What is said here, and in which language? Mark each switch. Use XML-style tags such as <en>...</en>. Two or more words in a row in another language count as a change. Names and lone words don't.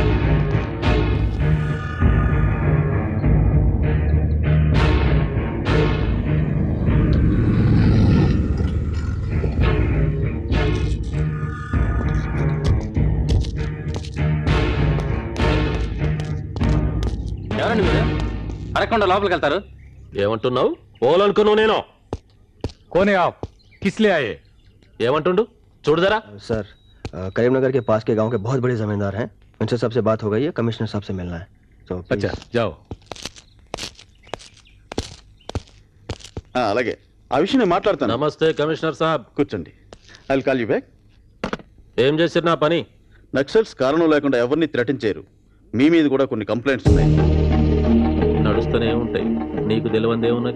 <te>ఎవరండి మీరు? అడగకుండా లోపలికి వెళ్తారు. ఏమంటున్నావు? పోలనుకున్నావు నేను.</te> <hi>कौन आप किसलिए आए?</hi> <te>ఏమంటుండు చూడు జరా.</te> <hi>सर, करीमनगर के पास के गांव के बहुत बड़े जमींदार हैं. उनसे सबसे बात हो गई है, कमिश्नर साहब से मिलना है. तो अच्छा जाओ.</hi> <te>అలాగే, ఆ విషయం నేను మాట్లాడతాను. నమస్తే కమిషనర్ సాబ్. కూర్చోండి.</te> <en>I will call you back.</en> <te>ఏం చేసిరు నా పని? నక్సల్స్ కారణం లేకుండా ఎవరిని థ్రెటన్ చేయరు. మీ మీద కూడా కొన్ని కంప్లైంట్స్ ఉన్నాయి. నడుస్తూనే ఉంటాయి, నీకు తెలియందే ఉన్నది.</te>